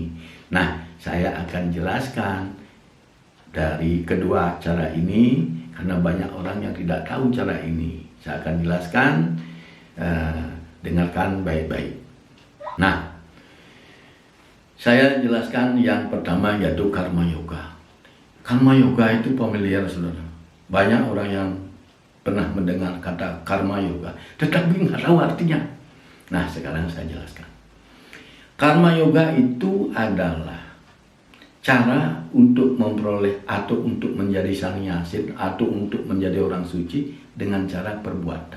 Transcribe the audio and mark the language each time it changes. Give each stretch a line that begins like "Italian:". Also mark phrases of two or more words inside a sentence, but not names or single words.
Indonesian: Nah, saya akan jelaskan dari kedua cara ini karena banyak orang yang tidak tahu cara ini. Saya akan jelaskan, dengarkan baik-baik. Nah, saya jelaskan yang pertama yaitu karma yoga. Karma yoga itu familiar, saudara. Banyak orang yang pernah mendengar kata karma yoga, tetapi nggak tahu artinya. Nah, sekarang saya jelaskan. Karma yoga itu adalah cara untuk memperoleh atau untuk menjadi sannyasin atau untuk menjadi orang suci dengan cara perbuatan.